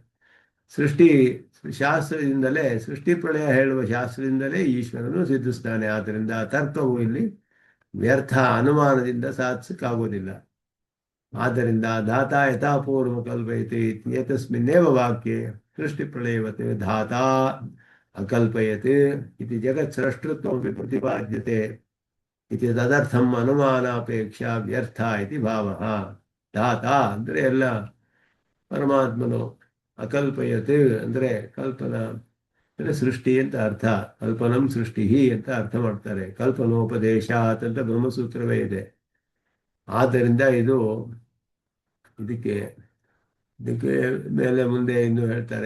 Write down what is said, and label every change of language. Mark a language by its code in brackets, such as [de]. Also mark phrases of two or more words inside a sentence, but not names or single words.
[kn] ಶಾಸ್ತ್ರದಿಂದಲೇ ಸೃಷ್ಟಿ ಪ್ರಳಯ ಹೇಳುವ ಶಾಸ್ತ್ರದಿಂದಲೇ ಈಶ್ವರನು ಸಿದ್ಧಿಸ್ತಾನೆ. ಆದ್ದರಿಂದ ತರ್ಕವು ಇಲ್ಲಿ ವ್ಯರ್ಥ, ಅನುಮಾನದಿಂದ ಸಾಧಿಸಕ್ಕಾಗೋದಿಲ್ಲ. [sa] ಆದ್ದರಿಂದ ಧಾತಾ ಯಥಾಪೂರ್ವ ಕಲ್ಪಯತಿ ಏತಸ್ಮಿನ್ನೇವ ವಾಕ್ಯೆ ಸೃಷ್ಟಿ ಪ್ರಳಯವತ್ ಧಾತಾ ಅಕಲ್ಪಯತ್ ಇತಿ ಜಗತ್ ಸೃಷ್ಟೃತ್ವಮಪಿ ಪ್ರತಿಪಾದ್ಯತೆ ಇತಿ ತದರ್ಥಂ ಅನುಮಾನಾಪೇಕ್ಷಾ ವ್ಯರ್ಥ ಇತಿ ಭಾವಃ. [kn] ಧಾತಾ ಅಂದರೆ ಎಲ್ಲ ಪರಮಾತ್ಮನು, ಅಕಲ್ಪಯತ್ ಅಂದರೆ ಕಲ್ಪನಾ ಅಂದರೆ ಸೃಷ್ಟಿ ಅಂತ ಅರ್ಥ. ಕಲ್ಪನಂ ಸೃಷ್ಟಿ ಅಂತ ಅರ್ಥ ಮಾಡ್ತಾರೆ. ಕಲ್ಪನೋಪದೇಶಾತ್ ಅಂತ ಬ್ರಹ್ಮಸೂತ್ರವೇ ಇದೆ. ಆದ್ದರಿಂದ ಇದಕ್ಕೆ ಮೇಲೆ ಮುಂದೆ ಇನ್ನು ಹೇಳ್ತಾರೆ.